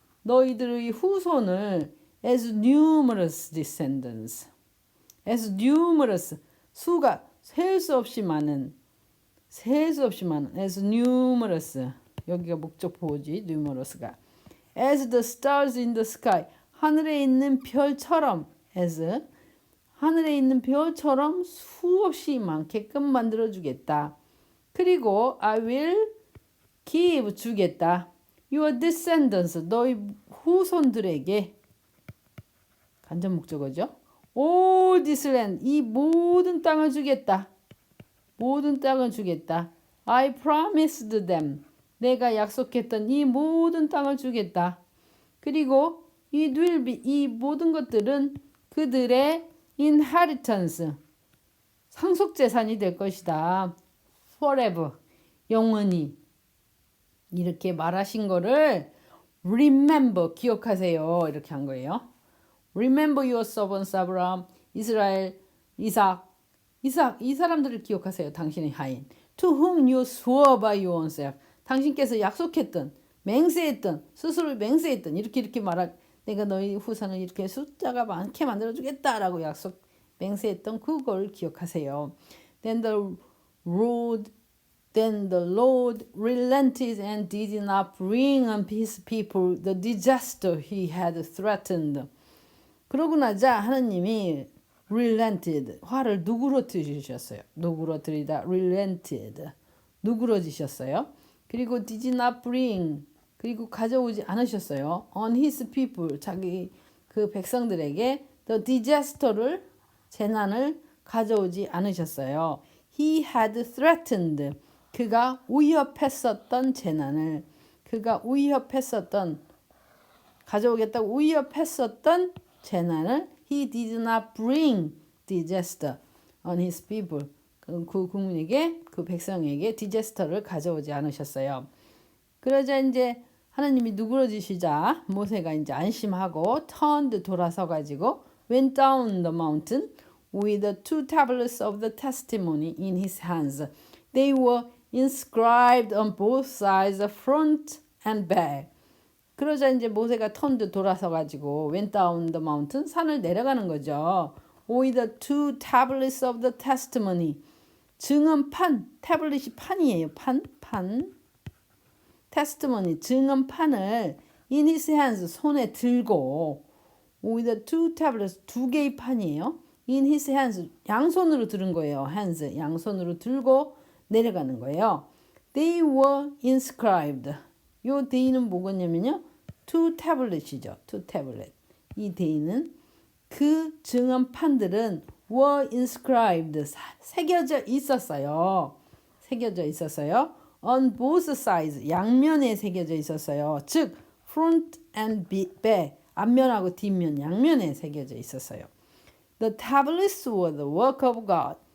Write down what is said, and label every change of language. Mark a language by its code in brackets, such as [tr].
[ko] 너희들의 후손을 [en] as numerous descendants. as numerous. [ko] 수가 셀 수 없이 많은. [en] as numerous. [ko] 여기가 목적 보호지. numerous가. [en] as the stars in the sky. [ko] 하늘에 있는 별처럼 [en] as [ko] 하늘에 있는 별처럼 수없이 많게끔 만들어주겠다. [en] 그리고 I will give 주겠다. Your descendants [ko] 너희 후손들에게 간접 목적어죠. [en] All this land [ko] 이 모든 땅을 주겠다. 모든 땅을 주겠다. [en] I promised them [ko] 내가 약속했던 이 모든 땅을 주겠다. 그리고 [en] it will be [ko] 이 모든 것들은 그들의 inheritance 상속 재산이 될 것이다. forever 영원히 이렇게 말하신 거를 remember 기억하세요. 이렇게 한 거예요. [en] Remember your servants [ko] Abraham, 이스라엘, 이삭 이 사람들을 기억하세요. 당신의 하인. [en] To whom you swore by your own self. [ko] 당신께서 약속했던, 맹세했던, 스스로 맹세했던 이렇게 말할 내가 너희 후손을 이렇게 숫자가 많게 만들어주겠다라고 약속 맹세했던 그걸 기억하세요. [en] Then the Lord relented and did not bring on his people the disaster he had threatened. [ko] 그러고 나자 하나님이 relented 화를 누그러뜨리셨어요. 누그러뜨리다 relented 누그러지셨어요. 그리고 [en] did not bring [ko] 그리고 가져오지 않으셨어요. [en] on his people [ko] 자기 그 백성들에게 the disaster를 재난을 가져오지 않으셨어요. [en] He had threatened [ko] 그가 위협했었던 재난을 그가 위협했었던 가져오겠다고 위협했었던 재난을 [en] He did not bring disaster on his people. [ko] 그 국민에게 그 백성에게 디제스터를 가져오지 않으셨어요. 그러자 이제 하나님이 누그러지시자 모세가 이제 안심하고 [en] turned [ko] 돌아서 가지고 [en] went down the mountain with the two tablets of the testimony in his hands. They were inscribed on both sides, front and back. [ko] 그러자 이제 모세가 턴드 돌아서 가지고 [en] went down the mountain [ko] 산을 내려가는 거죠. [en] With the two tablets of the testimony. [ko] 증언판, 태블릿이 판이에요. 판. testimony, 증언판을 [en] in his hands, [ko] 손에 들고 [en] with the two tablets, [ko] 두 개의 판이에요. [en] in his hands, [ko] 양손으로 들은 거예요. hands, 양손으로 들고 내려가는 거예요. [en] They were inscribed. [ko] 요 데이는 뭐겠냐면요. [en] two tablet이죠. two tablet. [ko] 이 데이는 그 증언판들은 [en] were inscribed. [ko] 새겨져 있었어요. 새겨져 있었어요. [en] on both sides. [ko] 양면에 새겨져 있었어요. [en] 즉 front and back. [ko] 앞면하고 뒷면 양면에 새겨져 있었어요. [en] The tablets were the work of God.